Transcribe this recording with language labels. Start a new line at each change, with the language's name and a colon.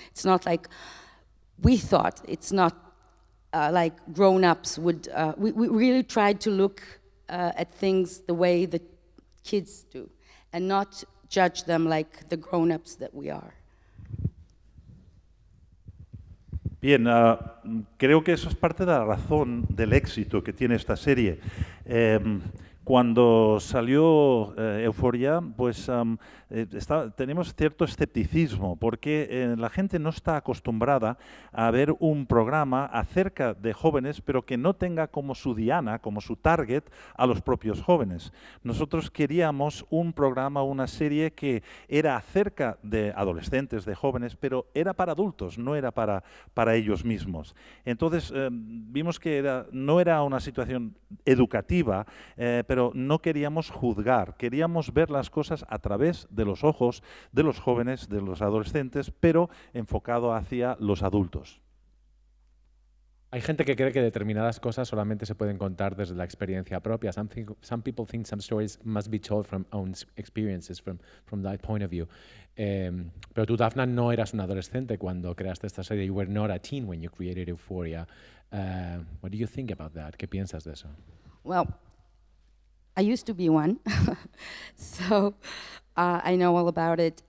English: It's not like we thought. It's not like grown-ups would. We really tried to look at things the way the kids do and not judge them like the grown-ups that we are.
Spanish: Bien, creo que eso es parte de la razón del éxito que tiene esta serie. Cuando salió Euphoria, pues tenemos cierto escepticismo porque la gente no está acostumbrada a ver un programa acerca de jóvenes, pero que no tenga como su diana, como su target, a los propios jóvenes. Nosotros queríamos un programa, una serie que era acerca de adolescentes, de jóvenes, pero era para adultos, no era para ellos mismos. Entonces vimos que no era una situación educativa, pero no queríamos juzgar, queríamos ver las cosas a través de los ojos de los jóvenes, de los adolescentes, pero enfocado hacia los adultos. Hay gente que cree que determinadas cosas solamente se pueden contar desde la experiencia propia.
English: Some people think some stories must be told from own experiences, from that point of view.
Spanish: Pero tú, Daphna, no eras una adolescente cuando creaste esta serie.
English: You were not a teen when you created Euphoria. What do you think about that?
Spanish: ¿Qué piensas de eso?
English: Well, I used to be one, so I know all about it.